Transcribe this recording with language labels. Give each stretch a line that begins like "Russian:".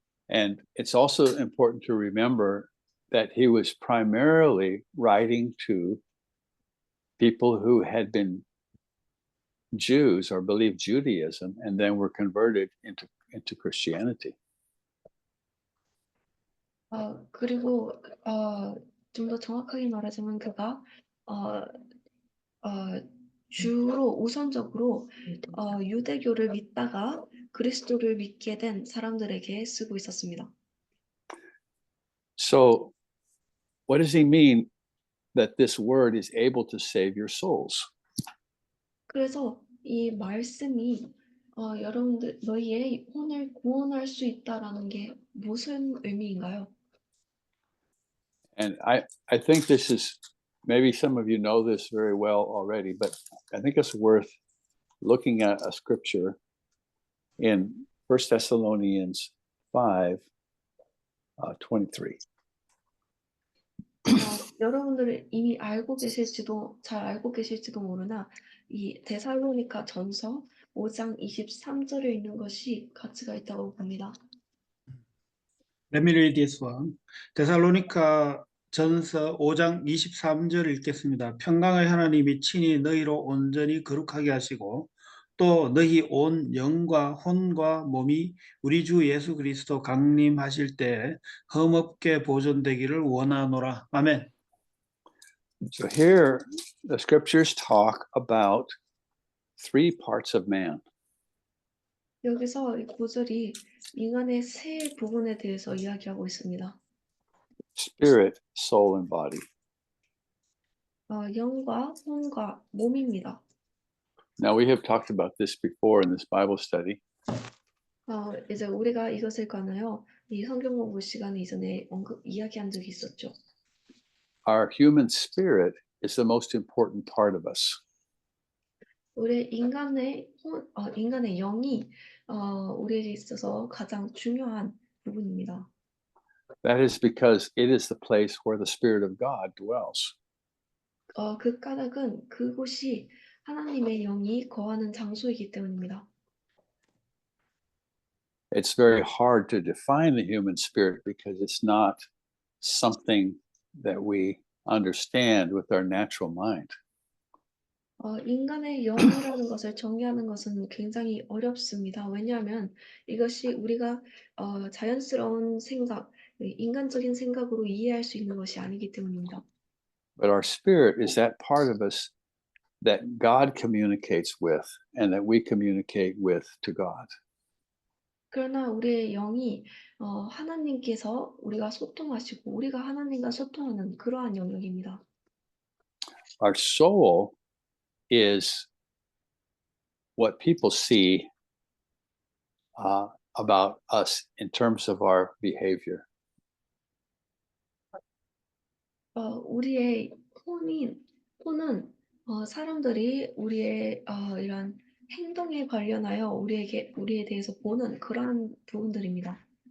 English: And it's also important to remember that he was primarily writing to people who had been Jews or believed Judaism and then were converted into Christianity.
Korean: 그리고 좀 더 정확하게 말하자면 그가 어, 주로 우선적으로 유대교를 믿다가 그리스도를 믿게 된 사람들에게 쓰고 있었습니다.
English: So, what does he mean that this word is able to save your souls?
Korean: 그래서 이 말씀이 여러분들 너희의 혼을 구원할 수 있다라는 게 무슨 의미인가요?
English: And I think this is, maybe some of you know this very well already, but I think it's worth looking at a scripture in 1 Thessalonians 5, 23.
Korean: 여러분들은 이미 잘 알고 계실지도 모르나 이 데살로니가 전서 5장 23절에 있는 것이 가치가 있다고 봅니다.
English: Let me read this one.
Korean: 데살로니가 전서 5장 23절 읽겠습니다. 평강의 하나님이 친히 너희로 온전히 거룩하게 하시고 또 너희 온 영과 혼과 몸이 우리 주 예수 그리스도 강림하실 때 흠없게 보존되기를 원하노라. 아멘.
English: So here the scriptures talk about three parts of man.
Korean: 여기서 이 구절이 인간의 세 부분에 대해서 이야기하고 있습니다.
English: Spirit, soul, and body.
Korean: 영과 혼과 몸입니다.
English: Now we have talked about this before in this Bible study.
Korean: 이제 우리가 이것을 관하여 이 성경 공부 시간에 이전에 이야기한 적이 있었죠.
English: Our human spirit is the most important part of us.
Korean: 우리 인간의 영이 우리에게 있어서 가장 중요한 부분입니다.
English: That is because it is the place where the Spirit of God dwells.
Korean: 그 까닭은 그곳이 하나님의 영이 거하는 장소이기 때문입니다.
English: It's very hard to define the human spirit because it's not something that we understand with our natural mind.
Korean: 인간의 영이라는 것을 정의하는 것은 굉장히 어렵습니다. 왜냐하면 이것이 우리가 자연스러운 생각, 인간적인 생각으로 이해할 수 있는 것이 아니기 때문입니다.
English: But our spirit is that part of us that God communicates with and that we communicate with to God.
Korean: 그러나 우리의 영이 하나님께서 우리가 소통하시고 우리가 하나님과 소통하는 그러한 영역입니다.
English: Our soul is what people see about us in terms of our behavior.
Korean: 우리의 혼은 사람들이 우리의 이런 행동에 관련하여 우리에 대해서 보는 그러한 부분들입니다.